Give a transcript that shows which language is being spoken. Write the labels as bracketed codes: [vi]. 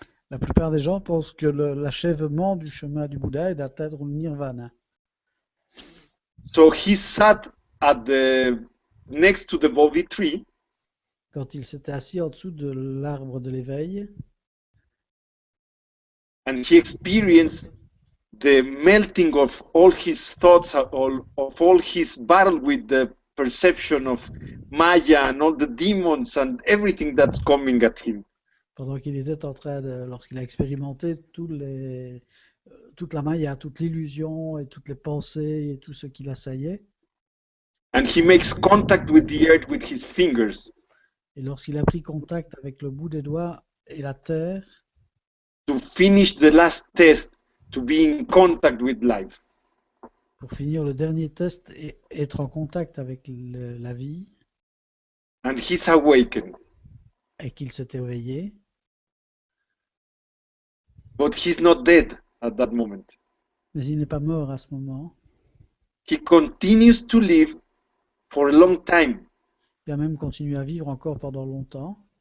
[fr] La plupart des gens pensent que l'achèvement du chemin du Bouddha est d'atteindre le nirvana. [en] So he sat next to the Bodhi tree. [fr] Quand il s'était assis en dessous de l'arbre de l'éveil, [en] and he experienced the melting of all his thoughts, of all his battle with the perception of Maya and all the demons and everything that's coming at him. [fr] pendant qu'il était en train lorsqu'il a expérimenté toute la maya, toute l'illusion et toutes les pensées et tout ce qui l'assaillait. [en] And he makes contact with the earth with his fingers. [fr] Et lorsqu'il a pris contact avec le bout des doigts et la terre, [en] to finish the last test, to be in contact with life. [fr] pour finir le dernier test et être en contact avec la vie, [en] And he's awakened. [fr] et qu'il s'est éveillé, [en] But he's not dead at that moment. [fr] mais il n'est pas mort à ce moment. [en] He continues to live for a long time. [fr] Il a même continué à vivre encore pendant longtemps.